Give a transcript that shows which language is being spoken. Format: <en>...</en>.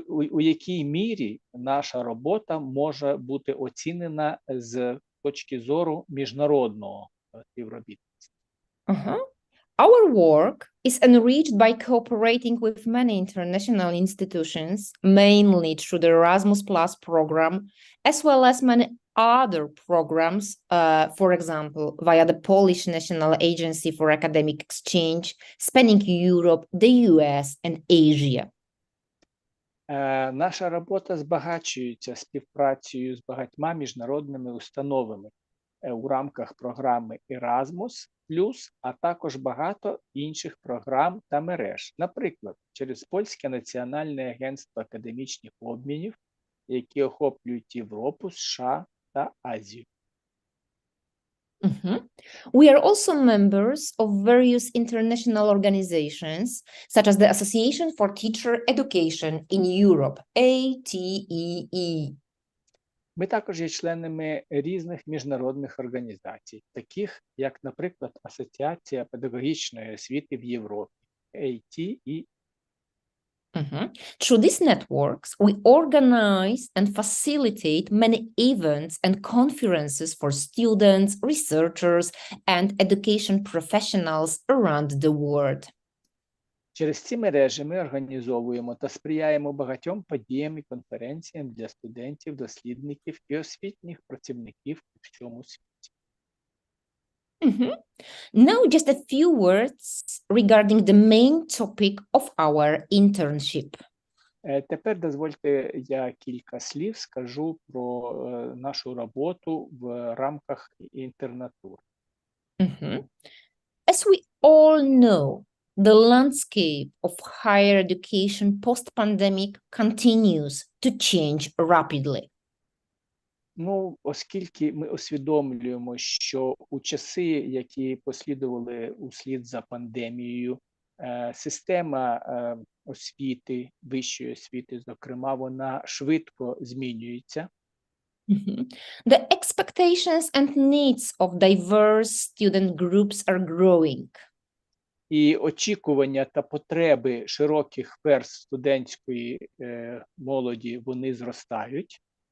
<uk>У якій мірі наша робота може бути оцінена з точки зору міжнародного співробітництва?</uk> <en>Our work is enriched by cooperating with many international institutions, mainly through the Erasmus Plus program, as well as many other programs, for example, via the Polish National Agency for Academic Exchange, spanning Europe, the US, and Asia.</en> <uk>Наша робота збагачується співпрацею з багатьма міжнародними установами у рамках програми Erasmus+, а також багато інших програм та мереж. Наприклад, через Польське національне агентство академічних обмінів, які охоплюють Європу, США та Азію.</uk> <en>We are also members of various international organizations, such as the Association for Teacher Education in Europe, ATEE.</en> <uk>Ми також є членами різних міжнародних організацій, таких як, наприклад, Асоціація педагогічної освіти в Європі, ATEE.</uk> <en>Through these networks, we organize and facilitate many events and conferences for students, researchers, and education professionals around the world.</en> <uk>Через ці мережі ми організовуємо та сприяємо багатьом подіям і конференціям для студентів, дослідників і освітніх працівників у всьому світі.</uk> <en>Now, just a few words regarding the main topic of our internship.</en> <uk>Тепер дозвольте, я кілька слів скажу про нашу роботу в рамках інтернатури.</uk> <en>As we all know, the landscape of higher education post-pandemic continues to change rapidly.</en> <uk>Оскільки ми усвідомлюємо, що у часи, які послідували услід за пандемією, система освіти, вищої освіти, зокрема, вона швидко змінюється.</uk> <en>The expectations and needs of diverse student groups are growing.</en> <uk>І очікування та потреби широких верств студентської молоді, вони зростають.</uk>